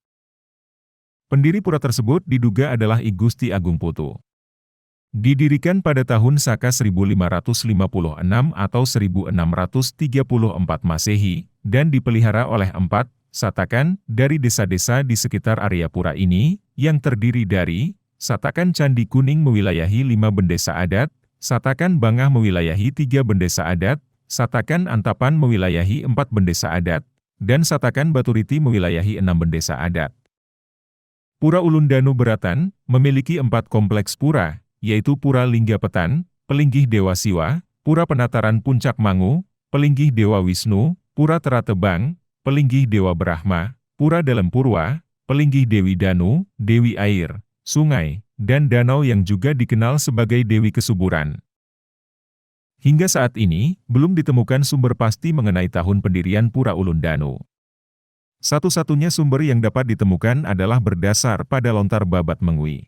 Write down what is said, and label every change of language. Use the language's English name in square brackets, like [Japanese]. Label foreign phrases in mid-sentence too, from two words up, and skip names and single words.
[Indonesian] Pendiri pura tersebut diduga adalah I Gusti Agung Putu. Didirikan pada tahun Saka 1556 atau 1634 Masehi, dan dipelihara oleh 4 satakan dari desa-desa di sekitar area pura ini, yang terdiri dari Satakan Candi Kuning mewilayahi 5 bendesa adat, Satakan Bangah mewilayahi 3 bendesa adat, Satakan Antapan mewilayahi 4 bendesa adat, dan Satakan Baturiti mewilayahi 6 bendesa adat. Pura Ulun Danu Beratan memiliki 4 kompleks pura, yaitu Pura Linggapetan, Pelinggih Dewa Siwa, Pura Penataran Puncak Mangu, Pelinggih Dewa Wisnu, Pura Teratebang, Pelinggih Dewa Brahma, Pura Dalam Purwa, Pelinggih Dewi Danu, Dewi Air, Sungai, dan Danau yang juga dikenal sebagai Dewi Kesuburan. Hingga saat ini, belum ditemukan sumber pasti mengenai tahun pendirian Pura Ulun Danu. Satu-satunya sumber yang dapat ditemukan adalah berdasar pada lontar Babat Mengwi.